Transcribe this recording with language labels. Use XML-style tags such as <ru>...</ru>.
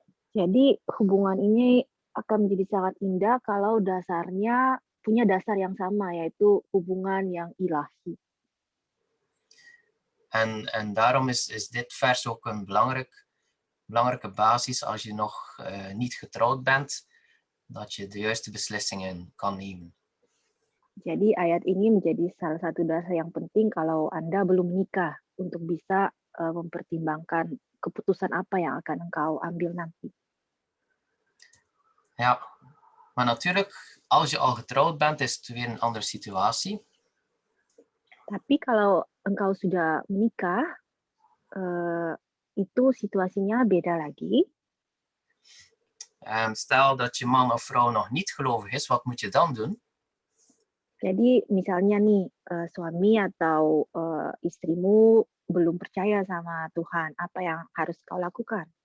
<id>Jadi hubungan ini akan menjadi sangat indah kalau dasarnya punya dasar yang sama, yaitu hubungan yang ilahi.</id> <nl>En daarom is dit vers ook een belangrijke basis als je nog niet getrouwd bent, dat je de juiste beslissingen kan nemen.</nl> <id>Jadi ayat ini menjadi salah satu dasar yang penting kalau Anda belum menikah untuk bisa mempertimbangkan keputusan apa yang akan engkau ambil nanti.</id> <nl>Ja, maar natuurlijk, als je al getrouwd bent, is het weer een andere situatie.</nl> <id>Tapi kalau engkau sudah menikah, itu situasinya beda lagi.</id> <nl>Stel dat je man of vrouw nog niet gelovig is, wat moet je dan doen?</nl> <id>Jadi misalnya nih suami atau istrimu belum percaya sama Tuhan, apa yang harus kau lakukan?</id>